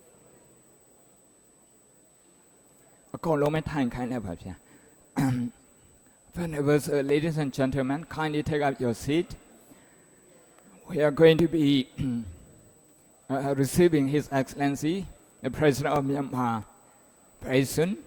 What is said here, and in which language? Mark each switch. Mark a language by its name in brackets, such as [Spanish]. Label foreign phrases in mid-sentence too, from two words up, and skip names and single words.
[Burmese] အကုန်လုံးပဲထိုင်ခိုင်းလိုက်ပါဗျာ [English] Whenever, ladies and gentlemen, kindly take up your seat. We are going to be receiving His Excellency, the President of Myanmar, very soon.